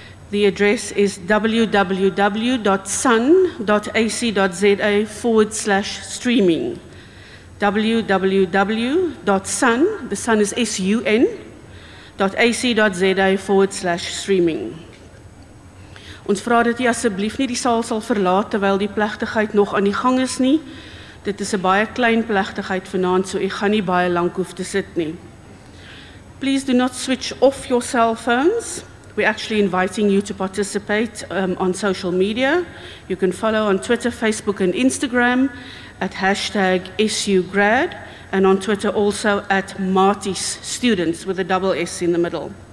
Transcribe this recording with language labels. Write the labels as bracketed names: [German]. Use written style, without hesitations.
[English] The address is www.sun.ac.za/streaming. www.sun, the sun is sun.ac.za/streaming. [Afrikaans] Ons vra dat u asseblief nie die saal sal verlaat terwyl die plegtigheid nog aan die gang is nie. Dit is 'n baie klein plegtigheid vanaand, so u gaan nie baie lank hoef te sit nie. [English] Please do not switch off your cell phones. We're actually inviting you to participate on social media. You can follow on Twitter, Facebook, and Instagram at #SUGrad, and on Twitter also at Marties Students with a double S in the middle.